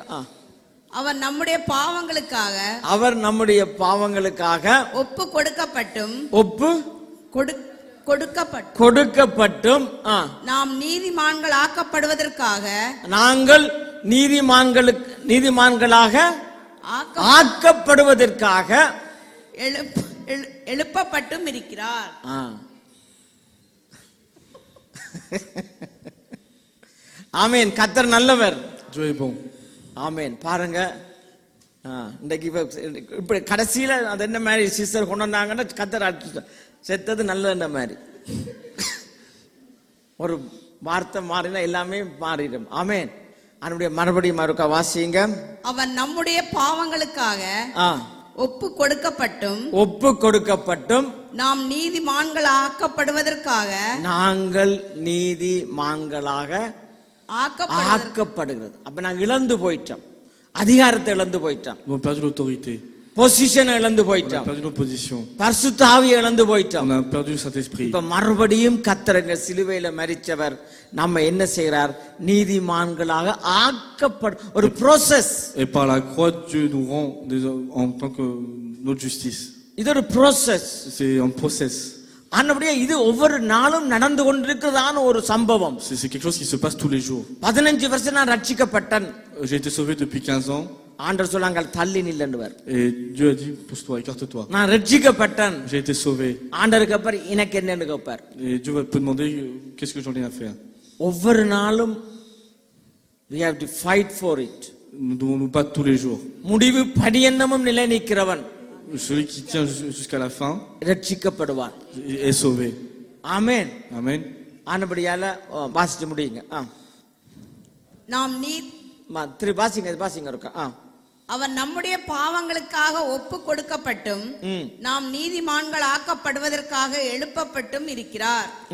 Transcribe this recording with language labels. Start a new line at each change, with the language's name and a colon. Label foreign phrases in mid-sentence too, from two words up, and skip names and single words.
Tamil: அவர் நம்முடைய பாவங்களுக்காக ஒப்பு கொடுக்கப்பட்டும் நாம் நீதிமான்கள் ஆக்கப்படுவதற்காக எழுப்பப்பட்டும் இருக்கிறார். ஆமென். கர்த்தர் நல்லவர்.
French: Dieu est bon.
Tamil: ஆமென். பாருங்க, இன்னைக்கு இப்படி கடைசியில அது என்ன மாதிரி சிஸ்டர் கொண்டு வந்தாங்கன்னா கர்த்தர் செத்தது நல்ல மாதிரி ஒரு வார்த்தை மாறினா எல்லாமே மாறிடும். ஆமென். அவனுடைய மறுபடியும் மறுக்க வாசிங்க. அவன் நம்முடைய பாவங்களுக்காக ஒப்பு கொடுக்கப்பட்டும் நாம் நீதிமான்கள் ஆக்கப்படுகிறது. அப்ப நாங்க இழந்து போயிட்டோம், அதிகாரத்தை இழந்து போயிட்டோம்,
French: Nous avons perdu l'autorité.
Tamil: பொசிஷன் இழந்து
French: On a
Tamil: போயிட்டோம்,
French: perdu nos positions.
Tamil: பரிசுத்த ஆவியை இழந்து போயிட்டோம்.
French: On a perdu le Saint-Esprit.
Tamil: இப்ப மறுபடியும் கர்த்தர் சிலுவையில மரிச்சவர் நம்ம என்ன செய்யறார்? நீதிமான்களாக ஒரு ப்ரோசஸ்.
French: Et par la croix Dieu nous rend en tant que notre justice.
Tamil: இது ஒரு ப்ரோசஸ்.
French: C'est un process.
Tamil: ஆனபடியே இது ஒவ்வொரு நாளும் நடந்து கொண்டிருக்கிறதான ஒரு சம்பவம்.
French: C'est quelque chose qui se passe tous les jours.
Tamil: 15 வருஷம் நான் ரட்சிக்கப்பட்டேன்.
French: J'ai été sauvé depuis 15 ans.
Tamil: ஆண்டவர் சொன்னாங்க தள்ளி நில்லுன்னுவார்.
French: Et Dieu a dit pousse-toi, écarte-toi.
Tamil: நான் ரட்சிக்கப்பட்டேன்.
French: J'ai été sauvé.
Tamil: ஆண்டவருக்கு அப்புறம் எனக்கு என்னன்னு கேட்பார்.
French: Et Dieu va te demander qu'est-ce que j'en ai à faire.
Tamil: ஒவ்வொரு நாளும்
English: we have to fight for it.
French: Nous devons nous battre tous les jours.
Tamil: முடிவு பரியந்தமும் நிலை நிற்கிறவன்
French: Celui qui tient jusqu'à la fin
Tamil: ரட்சிக்கப்படுவார்,
French: est sauvé.
Tamil: ஆமென். Amen. ஆனபடியால வாசிச்சு முடியுங்க. நாம் வாசிங்க இருக்கா. அவன் நம்முடைய பாவங்களுக்காக ஒப்பு கொடுக்கப்பட்டும் நாம் நீதிமான்கள் ஆக்கப்படுவதற்காக எழுப்பப்பட்டும் இருக்கிறார்.